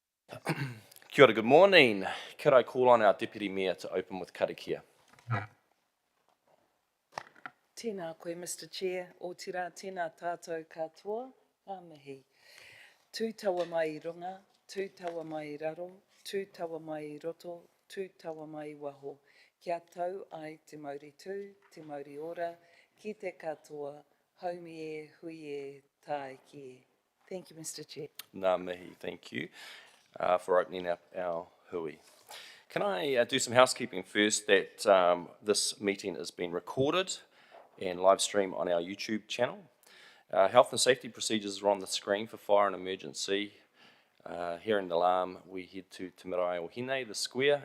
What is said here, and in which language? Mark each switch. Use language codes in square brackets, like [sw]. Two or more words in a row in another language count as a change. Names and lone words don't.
[mi] Kia ora, [en] good morning. Could I call on our Deputy Mayor to open with karakia? [mi] Tēnā koe, [en] Mr Chair. [mi] O tira, tēnā tātou katoa, āmihi. Tū taua mai I runga, tū taua mai I raro, tū taua mai I roto, tū taua mai I waho. Kia tau ai te mauri tū, te mauri ora, ki te katoa, haumi e, hui e, tae ki e. [en] Thank you, Mr Chair. [mi] Ngā mihi, [en] thank you for opening up our hui. Can I do some housekeeping first that this meeting is being recorded and live streamed on our YouTube channel. Health and safety procedures are on the screen for fire and emergency. Hearing the alarm, we head to Te Marae o Hine, the square.